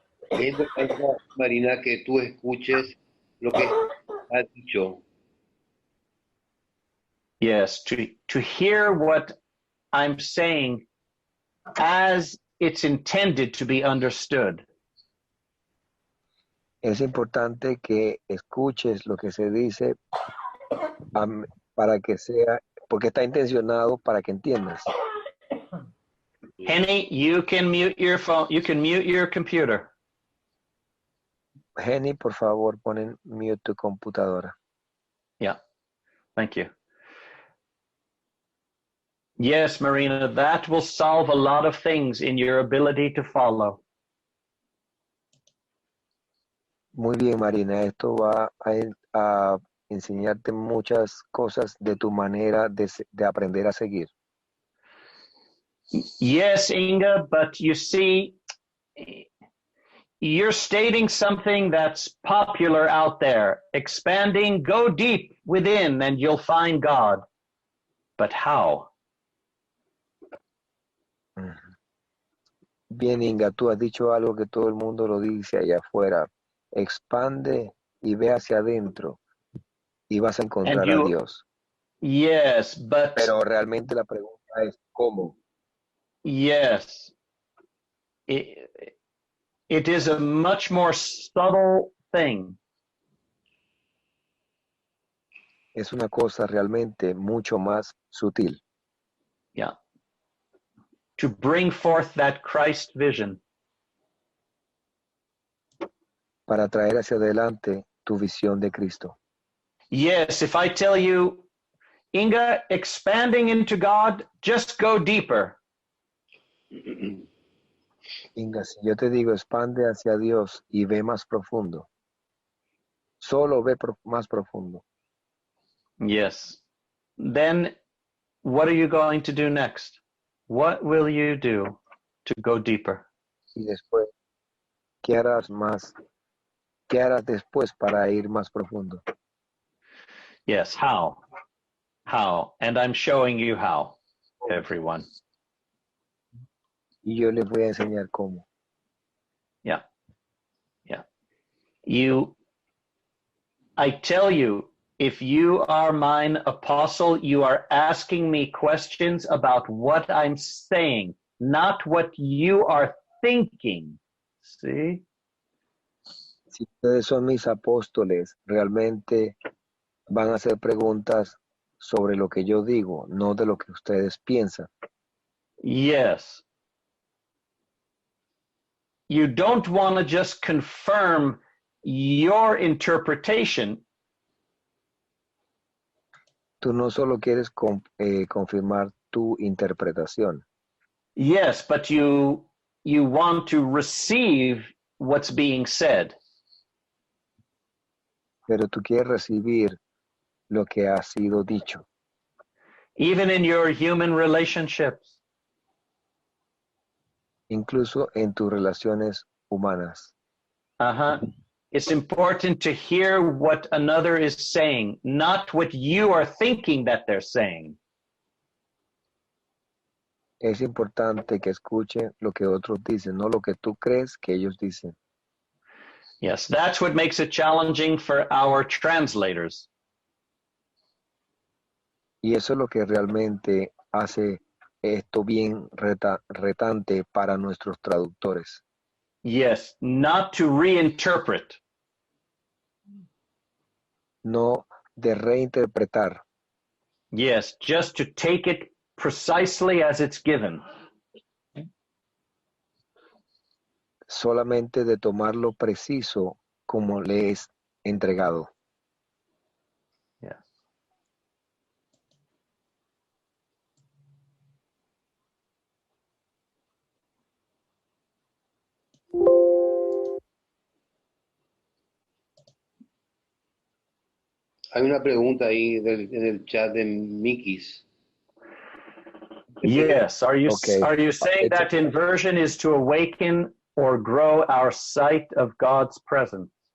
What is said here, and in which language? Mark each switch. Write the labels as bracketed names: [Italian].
[Spanish] Es importante, Marina, que tú escuches lo que has dicho. [English] Yes, to hear what I'm saying as it's intended to be understood. [Spanish] Es importante que escuches lo que se dice para que sea, porque está intencionado para que entiendas. [English] Henny, you can mute your phone. You can mute your computer. [Spanish] Henny, por favor, pon en mute tu computadora. [English] Yeah, thank you. Yes, Marina, that will solve a lot of things in your ability to follow. [Spanish] Muy bien, Marina, esto va a enseñarte muchas cosas de tu manera de aprender a seguir. [English] Yes, Inga, but you see, you're stating something that's popular out there. Expanding, go deep within and you'll find God. But how? [Spanish] Bien, Inga, tú has dicho algo que todo el mundo lo dice allá afuera. Expande y ve hacia adentro y vas a [English] And [Spanish] encontrar a [English] you, [Spanish] Dios. [English] yes, but [Spanish] Pero realmente la pregunta es ¿cómo? [English] yes, it is a much more subtle thing. [Spanish] Es una cosa realmente mucho más sutil [English] Yeah. To bring forth that Christ vision. [Spanish] para traer hacia adelante tu visión de Cristo. [English] Yes, if I tell you, Inga, expanding into God, just go deeper. [Spanish] Inga, si yo te digo expande hacia Dios y ve más profundo, solo ve más profundo. [English] Yes. Then what are you going to do next? What will you do to go deeper? [Spanish] Y después, ¿qué harás más? ¿Qué harás después para ir más profundo? [English] Yes, how? How? And I'm showing you how, everyone. [Spanish] Y yo les voy a enseñar cómo. [English] Yeah. Yeah. I tell you, if you are mine apostle, you are asking me questions about what I'm saying, not what you are thinking. See? [Spanish] Si ustedes son mis apóstoles, realmente van a hacer preguntas sobre lo que yo digo, no de lo que ustedes piensan. [English] Yes. You don't want to just confirm your interpretation. [Spanish] Tú no solo quieres confirmar tu interpretación, [English] Yes, but you want to receive what's being said. [Spanish] pero tú quieres recibir lo que ha sido dicho, [English] Even in your human relationships. [Spanish] incluso en tus relaciones humanas. Uh-huh. [English] It's important to hear what another is saying, not what you are thinking that they're saying. [Spanish] Es importante que escuchen lo que otros dicen, no lo que tú crees que ellos dicen. [English] Yes, that's what makes it challenging for our translators. [Spanish] Y eso es lo que realmente hace esto bien retante para nuestros traductores. [English] Yes, not to reinterpret. [Spanish] No de reinterpretar, [English] Yes, just to take it precisely as it's given. [Spanish] solamente de tomarlo preciso como le es entregado. [English] Yes. [Spanish] Hay una pregunta ahí en el chat de Mikis. [English] Yes. Are you Okay. saying that inversion is to awaken or grow our sight of God's presence?